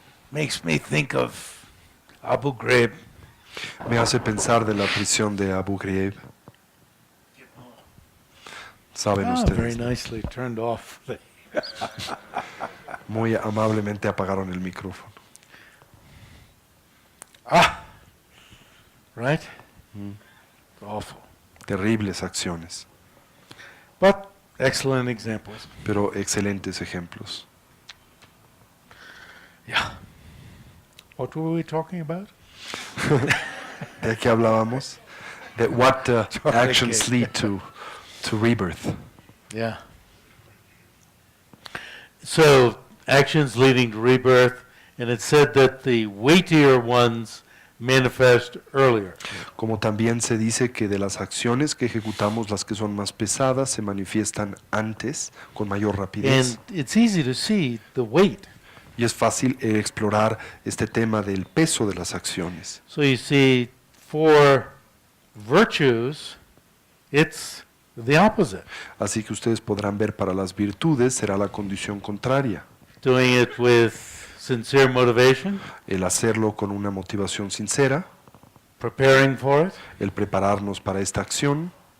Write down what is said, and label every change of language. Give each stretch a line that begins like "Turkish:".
English: Makes me think of Abu Ghraib.
Spanish: Me hace pensar de la prisión de Abu Ghraib. Saben
English: Very
Spanish: ustedes.
English: nicely turned off.
Spanish: Muy amablemente apagaron el micrófono.
English: right? Awful.
Spanish: Terribles acciones,
English: But excellent examples.
Spanish: pero excelentes ejemplos.
English: Yeah. What were we talking about?
Spanish: ¿De qué hablábamos?
English: That what actions Okay. lead to rebirth. Yeah. So, actions leading to rebirth, and it said that the weightier ones manifest earlier.
Spanish: Como también se dice que de las acciones que ejecutamos, las que son más pesadas se manifiestan antes, con mayor rapidez.
English: And it's easy to see the weight.
Spanish: Y es fácil explorar este tema del peso de las acciones.
English: So you see, for virtues, it's the opposite.
Spanish: Así que ustedes podrán ver para las virtudes será la condición contraria.
English: Doing it with sincere motivation,
Spanish: El hacerlo con una motivación sincera,
English: preparing for it,
Spanish: el prepararnos para esta acción,